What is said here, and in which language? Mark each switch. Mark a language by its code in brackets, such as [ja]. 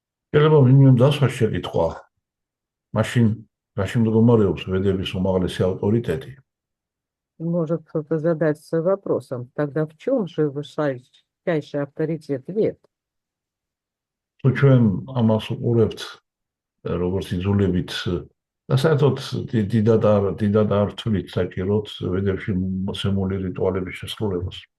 [ka] შეიძლება ვინმე დასვა შეკითხვა. მაშინ რაში მდგომარეობს ვედების უმაღლესი ავტორიტეტი? [ru] Может кто-то задаться вопросом, тогда в чем же высочайший авторитет вед? [ka] თუ ჩვენ ამას უყურებთ როგორც იძულებით და საერთოდ დიდად არ ვთვლით საჭიროდ ვედებში მოცემული რიტუალების შესრულებას.